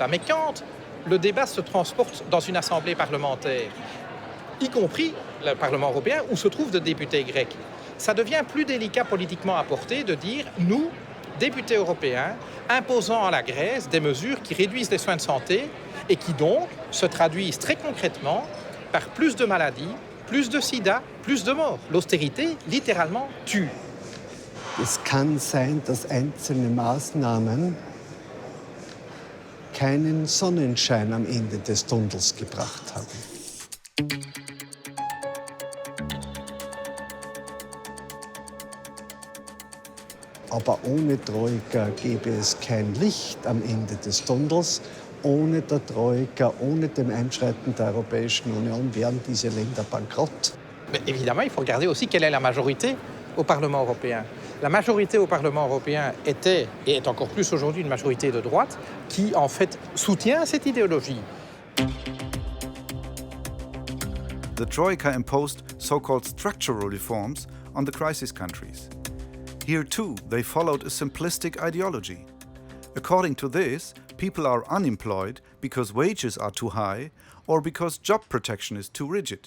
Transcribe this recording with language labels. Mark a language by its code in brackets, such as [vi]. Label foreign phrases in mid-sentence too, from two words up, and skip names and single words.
[fr] Mais quand le débat se transporte dans une assemblée parlementaire, y compris le Parlement européen, où se trouvent des députés grecs, ça devient plus délicat politiquement à porter de dire « nous, députés européens, imposant à la Grèce des mesures qui réduisent les soins de santé et qui donc se traduisent très concrètement par plus de maladies, plus de sida, plus de morts. L'austérité, littéralement, tue. » [de] Es kann sein, dass einzelne Maßnahmen keinen Sonnenschein am Ende des Tunnels gebracht haben. Aber ohne Troika gäbe es kein Licht am Ende des Tunnels. Ohne der Troika, ohne dem Einschreiten der Europäischen Union wären diese Länder bankrott. [fr] Mais évidemment, il faut regarder aussi quelle est la majorité au Parlement européen. La majorité au Parlement européen était, et est encore plus aujourd'hui, une majorité de droite qui, en fait, soutient cette idéologie. [en] The Troika imposed so-called structural reforms on the crisis countries. Here too, they followed a simplistic ideology. According to this, people are unemployed because wages are too high or because job protection is too rigid.